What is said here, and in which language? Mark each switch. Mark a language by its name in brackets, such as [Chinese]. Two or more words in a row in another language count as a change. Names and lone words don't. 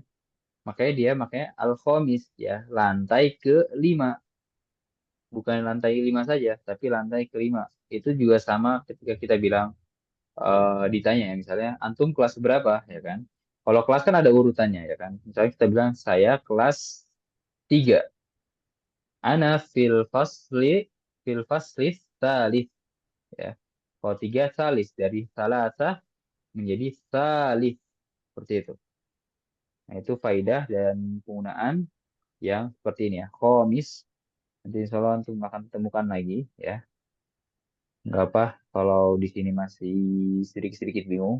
[Indonesian] Makanya al-khomis ya. Lantai ke-5. Bukan lantai 5 saja. Tapi lantai ke-5. Itu juga sama ketika kita bilang ditanya ya. Misalnya antum kelas berapa ya kan. Kalau kelas kan ada urutannya ya kan. Misalnya kita bilang saya kelas 3. [Arabic] أنا في الفصل سالف يا. [Indonesian] Kalau 3 salis dari salasa menjadi salif seperti itu. Nah, itu faidah dan penggunaan yang seperti ini ya. Khomis. Nanti [Arabic] إن شاء الله [Indonesian] untuk akan temukan lagi ya. Nggak apa kalau di sini masih sedikit-sedikit bingung.